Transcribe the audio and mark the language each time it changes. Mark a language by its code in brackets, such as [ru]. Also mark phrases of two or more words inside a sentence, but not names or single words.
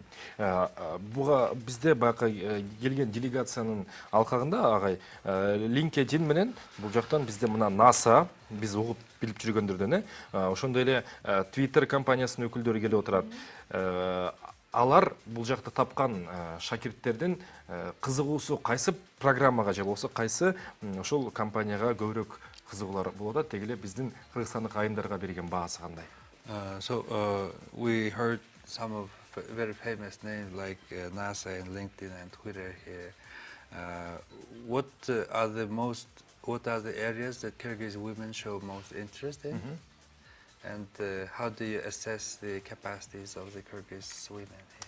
[ky] Буга бизде байкы келген делегациянын алкагында агай LinkedIn менен бул жактан бизде мына NASA, биз угуп билип жүргөндөрдөн ошондой эле Twitter компаниясынын өкүлдөрү келип отурат. Алар бул жакта тапкан шакирттердин кызыгуусу кайсы программага же болбосо кайсы ошол компанияга көбүрөөк кызыгуулар болуп атат, деги эле биздин кыргызстандык айымдарга берген баасы кандай? [en] So we heard some of very famous names like NASA and LinkedIn and Twitter here. What are the areas that Kyrgyz women show most interest in? And how do you assess the capacities of the Kyrgyz women here?